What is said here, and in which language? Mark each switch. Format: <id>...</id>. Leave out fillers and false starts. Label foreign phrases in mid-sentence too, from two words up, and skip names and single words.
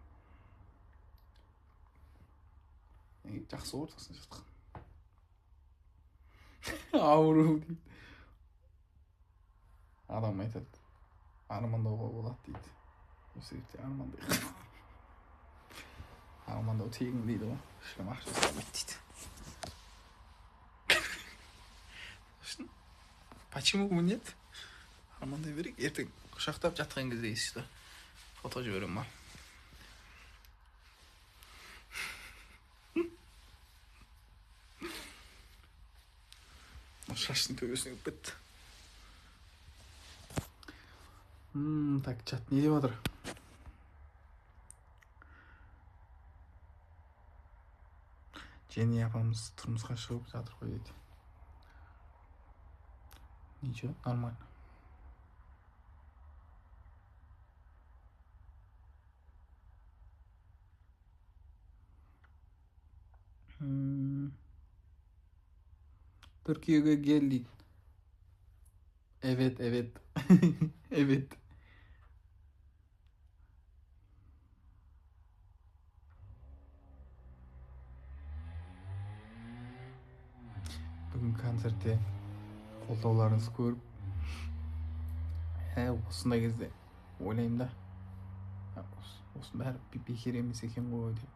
<kk>Жақсы ортасында жатқан. Ауру дейді. Адам айтады. Армандауға болады дейді. Осы себепте армандайық. Армандау тегін дейді ғой. Ешкім ақша салмайды дейді.</kk> <ru>Почему бы нет?</ru> <kk>Армандай берейік. Ертең құшақтап жатқан кезде ешті. Фото жіберем ба? Шаштың төбесіне өп кетті. Так, чат не деп жатыр? Жени апамыз тұрмысқа шығып жатыр қой дейді.</kk> <ru>Ничего, нормально.</ru> <tr>Türkiye'ye gel дейді. Evet. Evet.</tr> <kk>Бүгін концертте қолдауларыңызды көріп, осындай кезде ойлаймын да, осының бәрі бекер емес екен ғой деп.</kk>